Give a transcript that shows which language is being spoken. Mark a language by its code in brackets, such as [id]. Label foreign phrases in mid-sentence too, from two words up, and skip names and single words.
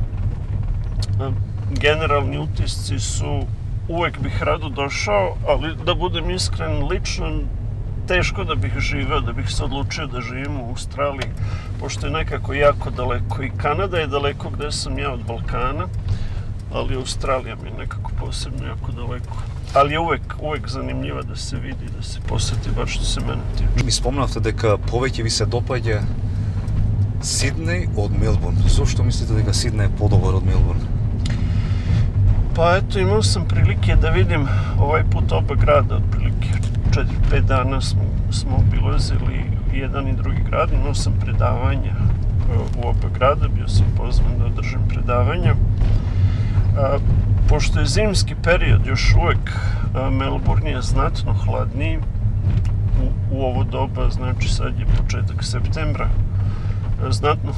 [sr] Generalni utisci su uvek bih rado došao, ali da budem iskren, lično teško da bih živeo, da bih se odlučio da živim u Australiji, pošto je nekako jako daleko. I Kanada je daleko gde sam ja od Balkana, ali Australija mi je nekako posebno jako daleko. Ali je uvek zanimljiva da se vidi, da se poseti, bar što se mene tiče. [mk] Mi spomнавте дека повеќе ви се допаѓа Сиднеј од Мелбурн. Зошто мислите дека Сиднеј е подобар од Мелбурн? [sr] Pa eto, imao sam prilike da vidim ovaj put oba grada, otprilike 4-5 dana smo obilazili jedan i drugi grad, imao sam predavanja u oba grada, bio sam pozvan da održim predavanja. Pošto je zimski period još uvek, Melbourne je znatno hladniji u ovo doba, znači sad je početak septembra, znatno